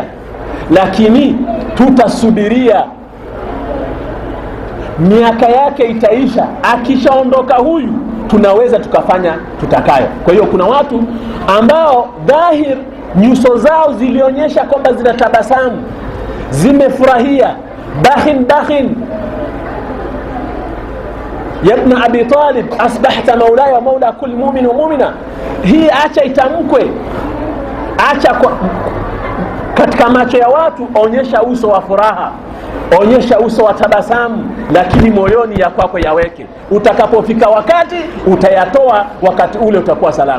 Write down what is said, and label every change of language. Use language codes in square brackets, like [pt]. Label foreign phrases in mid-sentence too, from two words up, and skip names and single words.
[sw] Lakini tutasubiria, miaka yake itaisha, akishaondoka huyu tunaweza tukafanya tutakayo. Kwa hiyo kuna watu ambao dhahir nyuso zao zilionyesha kwamba zinatabasamu, zimefurahia. [ar] بخ يا ابن أبي طالب أصبحت مولاي ومولى كل مؤمن ومؤمنة. [sw] Hii acha itamkwe, acha katika macho ya watu onyesha uso wa furaha, onyesha uso wa tabasamu, lakini moyoni ya kwako yaweke. Utakapofika wakati utayatoa, wakati ule utakuwa salama.